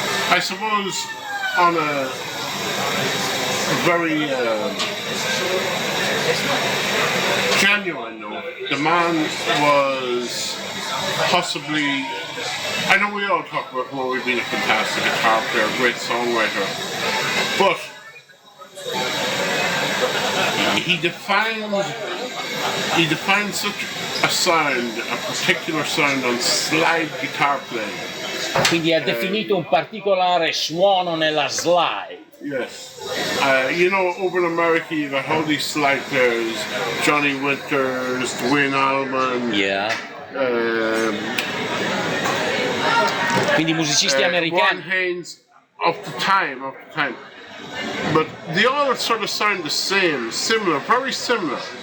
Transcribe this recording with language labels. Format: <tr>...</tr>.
<en>I suppose on a very genuine note, the man was possibly, I know we all talk about Rory being a fantastic guitar player, great songwriter, but he defined such a sound, a particular sound on slide guitar playing.</en> <it>Quindi ha definito un particolare suono nella slide.</it> <en>Yes. You know, over in America you got all these slide players, Johnny Winters, Dwayne Allman, Yeah.</en> <it>Quindi musicisti</it> <en>Warren</en> <it>americani.</it> <en>Haynes of the time. But they all sort of sound the same, similar, very similar.</en>